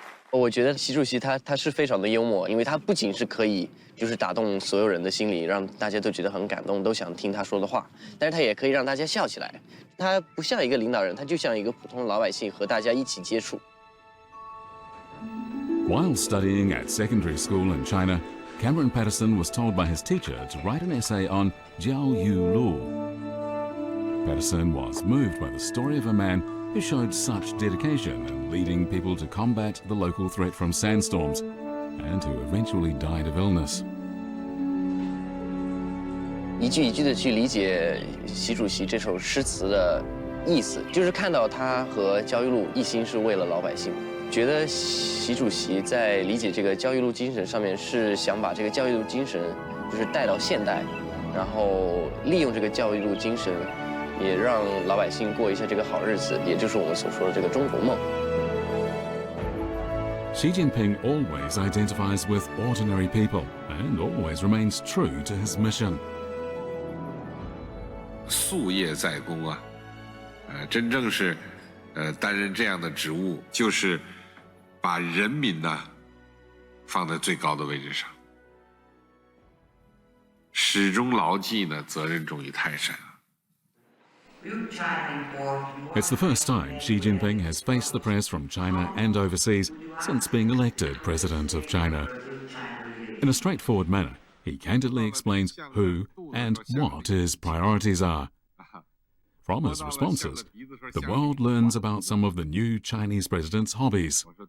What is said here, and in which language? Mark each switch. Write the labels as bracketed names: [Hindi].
[Chinese] 我觉得习主席他是非常的幽默，因为他不仅是可以就是打动所有人的心里，让大家都觉得很感动，都想听他说的话，但是他也可以让大家笑起来。他不像一个领导人，他就像一个普通的老百姓，和大家一起接触。 [English] While studying at secondary school in China, Cameron Patterson was told by his teacher to write an essay on Jiao Yu Lu. Patterson was moved by the story of a man who showed such dedication in leading people to combat the local threat from sandstorms, and who eventually died of illness. [Chinese] 一句一句的去理解习主席这首诗词的意思，就是看到他和焦裕禄一心是为了老百姓。觉得习主席在理解这个焦裕禄精神上面，是想把这个焦裕禄精神就是带到现代，然后利用这个焦裕禄精神，也让老百姓过一下这个好日子，也就是我们所说的这个中国梦。 [English] Xi Jinping always identifies with ordinary people and always remains true to his mission. [Chinese] 夙业在公啊，真正是担任这样的职务，就是把人民呢放在最高的位置上，始终牢记呢责任重于泰山。 [English] It's the first time Xi Jinping has faced the press from China and overseas since being elected president of China. In a straightforward manner, he candidly explains who and what his priorities are, From his responses, the world learns about some of the new Chinese president's hobbies.